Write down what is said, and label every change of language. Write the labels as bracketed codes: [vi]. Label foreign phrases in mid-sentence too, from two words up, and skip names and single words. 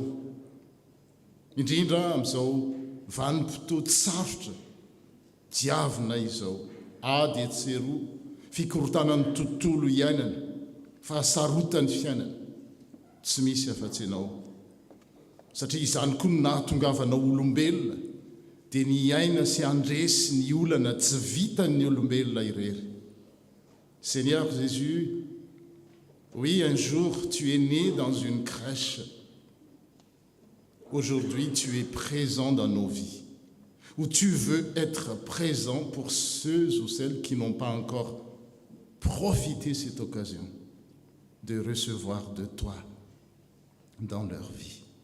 [mg] Indrindra amin'izao vanim-potoa sarotra diavinay izao, ady etseroa, fikorotanany tontolo iainana, fahasarotany fiainana, tsy misy afa-tsy ianao. Satria izany koa no nahatongavanao olombelona dia ny aina sy andresy ny olana tsy vitan'ny olombelona irery. [fr] Seigneur Jésus, oui, un jour tu es né dans une crèche. Aujourd'hui tu es présent dans nos vies, où tu veux être présent pour ceux ou celles qui n'ont pas encore profité de cette occasion de recevoir de toi dans leur vie.